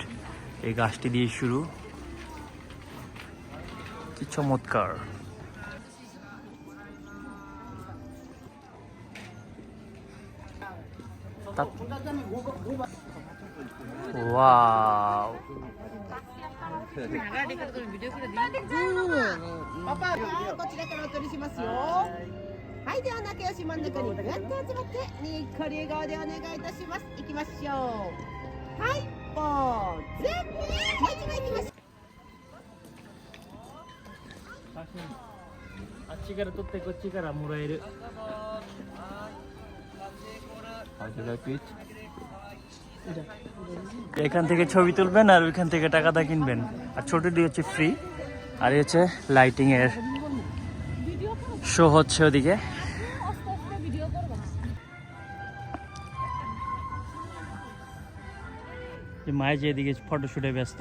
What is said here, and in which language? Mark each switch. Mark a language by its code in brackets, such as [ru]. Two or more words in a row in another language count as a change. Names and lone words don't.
[bn] এই গাছটি দিয়ে শুরু। কি চমৎকার। ওয়াও, [ja] はい、では仲良し真ん中にぐっと集まってにっこり笑顔でお願いいたします。行きましょう。はい、ポーズ。もう一枚行きましょう。あっちから撮ってこっちからもらえる。 [bn] এখান থেকে ছবি তুলবেন আর ওইখান থেকে টাকাটা কিনবেন। আর ছোটটি হচ্ছে ফ্রি। আর এই হচ্ছে লাইটিং এর শো হচ্ছে ওদিকে। মায়ের যেদিকে ফটোশুটে ব্যস্ত।